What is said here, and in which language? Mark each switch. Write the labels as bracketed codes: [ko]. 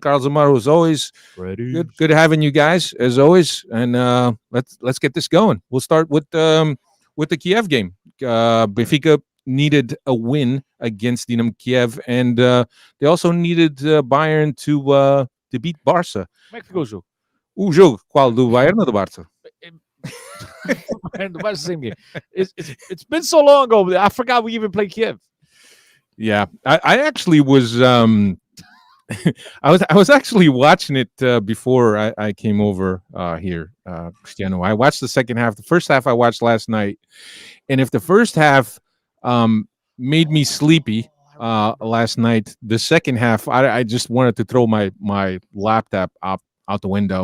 [en] Carlos Amaro was always good having you guys as always. And let's get this going. We'll start with the Kiev game. Benfica needed a win against Dinamo Kiev, and they also needed Bayern to beat Barca. [pt] Como é que ficou o jogo? O jogo qual, do Bayern ou do Barca? [en] The same game. It's been so long ago. I forgot we even played Kiev. Yeah, I actually was I was actually watching it before I came over here, Cristiano. I watched the second half. The first half I watched last night, and if the first half made me sleepy last night, the second half I just wanted to throw my laptop out the window.